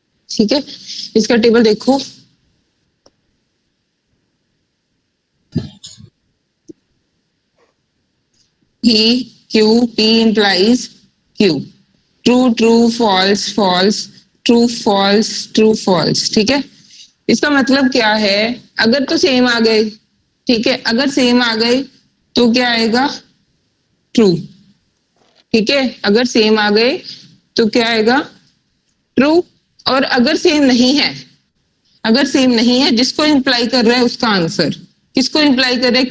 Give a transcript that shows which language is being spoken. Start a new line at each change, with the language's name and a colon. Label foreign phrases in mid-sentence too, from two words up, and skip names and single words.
Hindi: ठीक है, इसका टेबल देखो। P, Q,
English: P implies Q. True, true, false, false, true, false, true, false.
Hindi: ठीक है, इसका मतलब क्या है? अगर तो सेम आ गए, ठीक है, अगर सेम आ गए तो क्या आएगा? ट्रू। ठीक है, अगर सेम आ गए तो क्या आएगा? ट्रू। और अगर सेम नहीं है, अगर सेम नहीं है, जिसको इंप्लाई कर रहा है उसका आंसर, किसको इंप्लाई कर रहा है?